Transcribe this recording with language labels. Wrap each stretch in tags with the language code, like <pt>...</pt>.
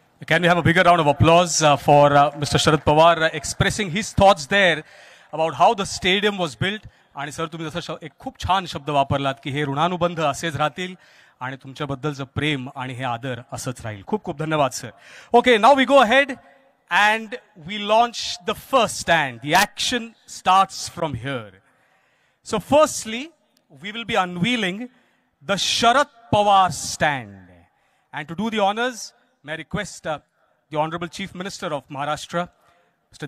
<en>Can we have a bigger round of applause for Mr. Sharad Pawar expressing his thoughts there about how the stadium was built.</en> <mr>आणि sir तुम्ही जसं एक खूप छान शब्द वापरलात की हे ऋणानुबंध असेच राहतील आणि तुमच्याबद्दलचं प्रेम आणि हे आदर असंच राहील. खूप खूप धन्यवाद sir.</mr> <en>Okay, now we go ahead and we launch the first stand. The action starts from here. So firstly, we will be unveiling the Sharad Pawar stand. And to do the honors, may I request the Honorable Chief Minister of Maharashtra, Mr.</en>